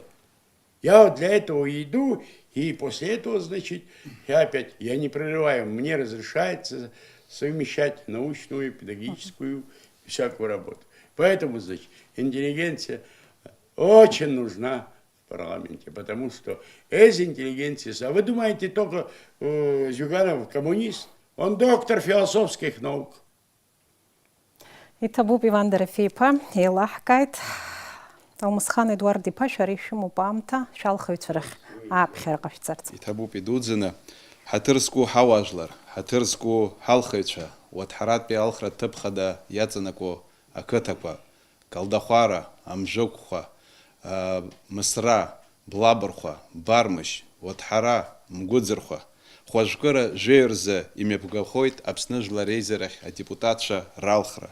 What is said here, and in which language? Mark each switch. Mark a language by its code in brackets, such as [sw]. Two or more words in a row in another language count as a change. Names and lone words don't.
[ru] Я вот для этого иду, и после этого, значит, я не прерываю, мне разрешается совмещать научную, педагогическую, всякую работу. Поэтому, значит, интеллигенция очень нужна в парламенте, потому что из интеллигенции... А вы думаете, только Зюганов коммунист? Он доктор философских наук. [ab] Иҭабуп Иван Дорофеев-иԥа еилаҳкааит Алмысхан Едуард-иԥа шәара ишәымоуп аамҭа шәалхаҩцәа рахь ааԥхьара ҟашәҵарц. Иҭабуп идуӡӡаны ҳаҭыр зқәу ҳауаажәлар, ҳаҭыр зқәу ҳалхаҩцәа, уаҭҳаратәи алхра ҭыԥхада иаҵанакуа ақыҭақәа, Калдахәара, Амжықәхәа, Мысра, Блабырхәа, Бармышь, Уаҭҳара, Мгәыӡырхәа, хәажәкыра жәеҩа рзы имҩаԥгахоит Аԥсны Жәлар Реизарахь адепутатцәа ралхра.